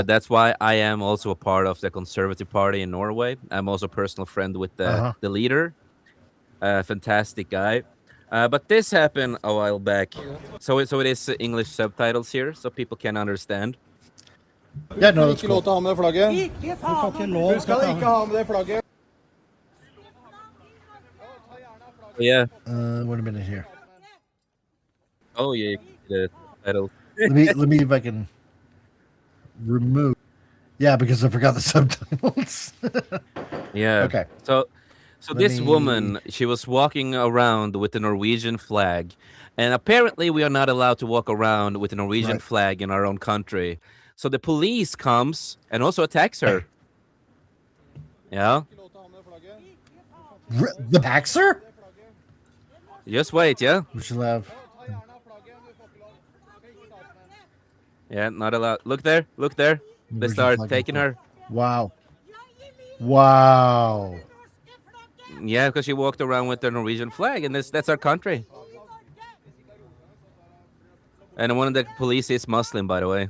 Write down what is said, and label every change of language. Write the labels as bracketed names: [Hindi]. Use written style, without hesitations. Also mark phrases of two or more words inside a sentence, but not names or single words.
[English] That's why I am also a part of the Conservative Party in Norway. I'm also a personal friend with Uh-huh. the leader. Fantastic guy. But this happened a while back, so it is English subtitles here, so people can understand. Yeah, no, that's [Norwegian] Ikke lov [English] cool. [Norwegian] til å ha med det flagget. Du skal ikke ha med det flagget. [English] Yeah. Wait a minute here. Oh yeah. The subtitles. Let me see if I can remove. Yeah, because I forgot the subtitles. Yeah. Okay. So Let this me- woman, she was walking around with the Norwegian flag, and apparently we are not allowed to walk around with the Norwegian Right. flag in our own country. So the police comes and also attacks her. Yeah. [Norwegian] Ikke lov til å ha med det flagget. [English] The Paxer? Just wait. Yeah. We should have. [Norwegian] Ta gjerne av flagget. Du får ikke lov. Skal ikke ta med. [English] Yeah. Not allowed. Look there. Look there. They Where's the start flag taking go? her. Wow. Wow. Yeah, because she walked around with the Norwegian flag, and that's our country. And one of the police is Muslim, by the way.